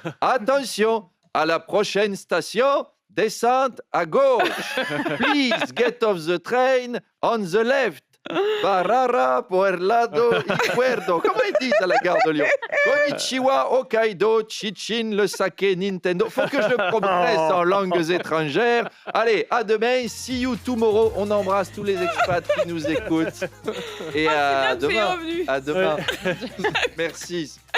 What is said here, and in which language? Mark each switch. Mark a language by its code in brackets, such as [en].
[fr] Attention, à la prochaine station, descente à gauche. [en] Please get off the train on the left. Barara, Puerlado, Icuerdo. [fr] Comment ils disent à la gare de Lyon? [ja] Konnichiwa, [fr] Hokkaido, Chichin, le saké, Nintendo. Faut que je progresse en langues étrangères. Allez, à demain. [en] See you tomorrow. [fr] On embrasse tous les expats qui nous écoutent. Et à demain. À demain. Merci.